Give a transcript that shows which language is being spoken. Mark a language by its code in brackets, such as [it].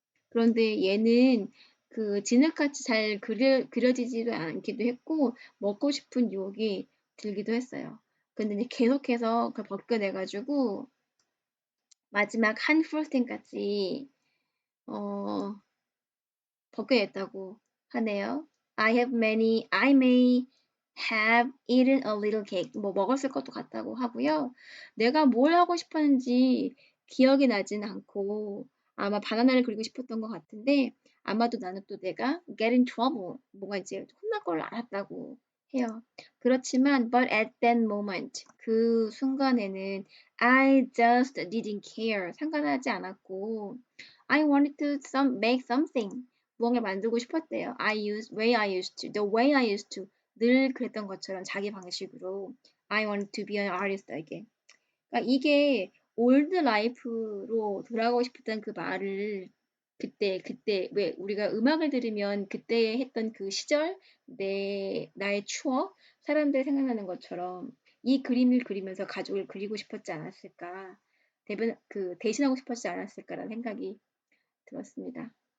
[ko] 그런데 얘는 그 진흙같이 잘 그려지지도 않기도 했고 먹고 싶은 유혹이 들기도 했어요. 근데 이제 계속해서 그걸 벗겨내가지고 마지막 한 프로스팅까지 어, 벗겨냈다고 하네요. [en] I may have eaten a little cake. [ko] 뭐 먹었을 것도 같다고 하고요. 내가 뭘 하고 싶었는지 기억이 나진 않고 아마 바나나를 그리고 싶었던 것 같은데 아마도 나는 또 내가 [en] get in trouble [ko] 뭔가 이제 혼날 걸 알았다고 해요. 그렇지만 [en] but at that moment [ko] 그 순간에는 [en] I just didn't care [ko] 상관하지 않았고 [en] I wanted to make something [ko] 무언가를 만들고 싶었대요. [en] I used to, the way I used to [ko] 늘 그랬던 것처럼 자기 방식으로 [en] I want to be an artist again. [ko] 그러니까 이게 올드 라이프로 돌아가고 싶었던 그 말을 그때 왜 우리가 음악을 들으면 그때 했던 그 시절 나의 추억 사람들 생각나는 것처럼 이 그림을 그리면서 가족을 그리고 싶었지 않았을까 대신하고 싶었지 않았을까라는 생각이 들었습니다.